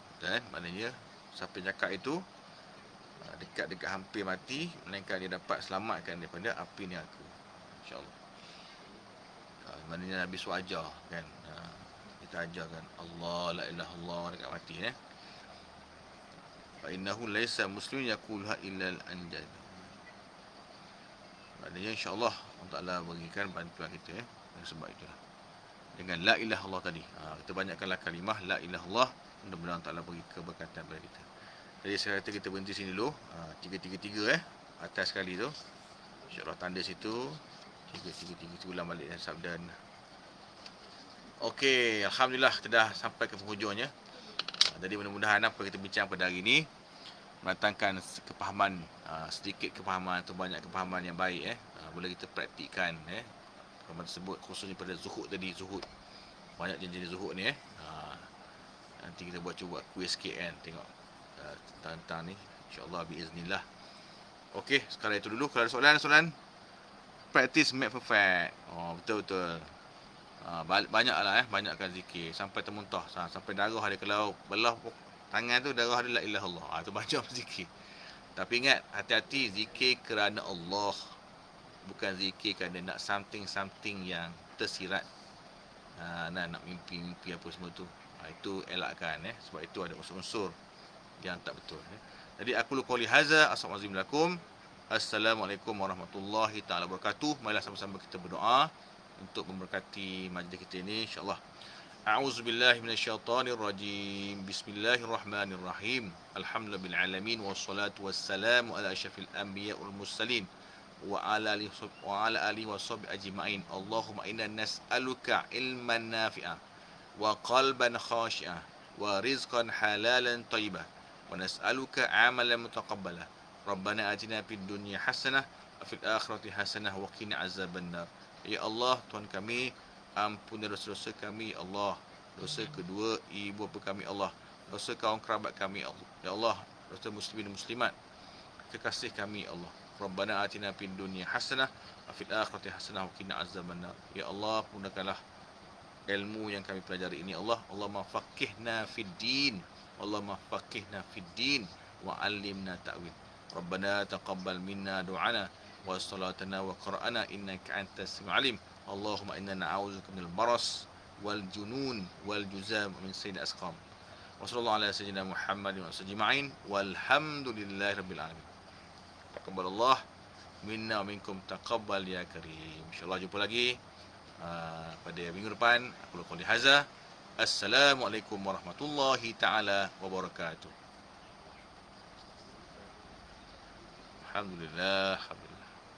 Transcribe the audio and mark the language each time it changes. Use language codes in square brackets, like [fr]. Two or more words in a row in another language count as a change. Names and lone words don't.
[ms] kan. Maknanya siapa yang cakap itu dekat-dekat hampir mati, melainkan dia dapat selamatkan daripada api neraka, insya-Allah. Maknanya Nabi suruh ajar kan. Kita ajarkan Allah [ar] لا إله إلا الله [ms] dekat mati [ar] فإنه ليس مسلم يقولها إلا الأنجاد. [ms] Maknanya insya-Allah Allah Taala berikan bantuan kita sebab itulah. Dengan [ar] لا إله إلا الله [ms] tadi. Kita banyakkanlah kalimah [ar] لا إله إلا الله, [ms] mudah-mudahan Allah Taala bagi keberkatan kepada kita. Jadi saya kata kita berhenti sini dulu. 333 atas sekali tu. Insya-Allah tanda situ 333 ulang balik dan sabda. Okey, alhamdulillah kita dah sampai ke penghujungnya. Jadi mudah-mudahan apa kita bincang pada hari ini mendatangkan kepahaman, sedikit kepahaman atau banyak kepahaman yang baik boleh kita praktikkan kepahaman tersebut, khususnya pada zuhud tadi. Zuhud banyak jenis zuhud ni nanti kita cuba kuis sikit kan, tengok tentang ni [ar] إن شاء الله بإذن الله. [ms] Okey, sekarang itu dulu. Kalau ada soalan [en] practice make perfect. [ms] Betul-betul. Banyaklah banyakkan zikir sampai termuntah, sampai darah ada. Kalau belah tangan tu darah ada [ar] لا إله إلا الله, [ms] tu banyak zikir. Tapi ingat, hati-hati zikir kerana Allah, bukan zikir kerana nak something yang tersirat, nak mimpi apa semua tu. Itu elakkan sebab itu ada unsur-unsur yang tak betul. [ar] Jadi أقول هذا السلام عليكم ورحمة الله تعالى وبركاته. [ms] Marilah sama-sama kita berdoa untuk memberkati majlis kita ini insya-Allah. [ar] أعوذ بالله من الشيطان الرجيم. بسم الله الرحمن الرحيم الحمد لله العالمين والصلاة والسلام على أشرف الأنبياء والمرسلين وعلى آله وصحبه أجمعين. اللهم إنا نسألك علما نافعا وقلبا خاشعا ورزقا حلالا طيبا ونسألك عملا متقبلا. ربنا آتنا في الدنيا حسنة وفي الآخرة حسنة وقنا عذاب النار. يا الله, [ms] Tuhan kami, ampuni dosa-dosa kami, Allah. Dosa kedua ibu bapa kami, Allah. Dosa kaum kerabat kami, Allah. [ar] يا الله, [ms] dosa muslimin dan muslimat, kekasih kami, Allah. [ar] ربنا آتنا في الدنيا حسنة وفي الآخرة حسنة وقنا عذاب النار. يا الله, [ms] mudahkanlah ilmu yang kami pelajari ini, Allah. [ar] اللهم فقهنا في الدين. اللهم فقهنا في الدين وعلمنا التأويل. ربنا تقبل منا دعاءنا وصلاتنا وقرآننا إنك أنت السميع العليم. اللهم إنا نعوذ بك من البرص والجنون والجذام من سيئ الأسقام. وصلى الله على سيدنا محمد وسلم والحمد لله رب العالمين. تقبل الله منا ومنكم تقبل يا كريم. [ms] Insyaallah jumpa lagi pada minggu depan. [ar] أقول هذا. السلام عليكم ورحمة الله تعالى وبركاته. Alhamdulillah.